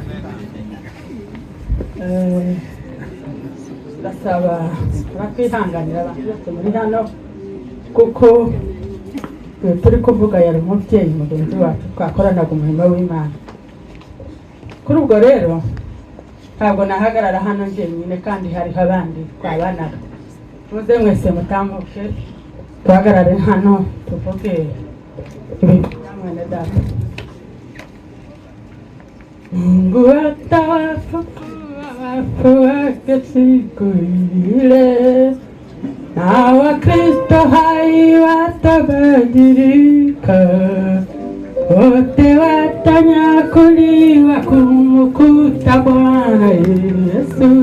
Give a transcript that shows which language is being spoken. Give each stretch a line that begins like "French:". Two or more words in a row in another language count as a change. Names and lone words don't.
Kinyarwanda: Ndasaba bakwihanganira abantu bose muri hano kuko turi kuvuga yari umubyeyi mugenzi wacu twakoranaga umurimo w'Imana. Kuri ubwo rero ntabwo nahagarara hano njyenyine kandi hariho abandi twabanaga. Muze mwese mutambuke tuhagarare hano tuvuge ibintu bya mwene data.
Swahili: Mungu atawafuwake siku ile na Wakristo hai watabadilika, wote watanyakuliwa kumkuta Bwana Yesu.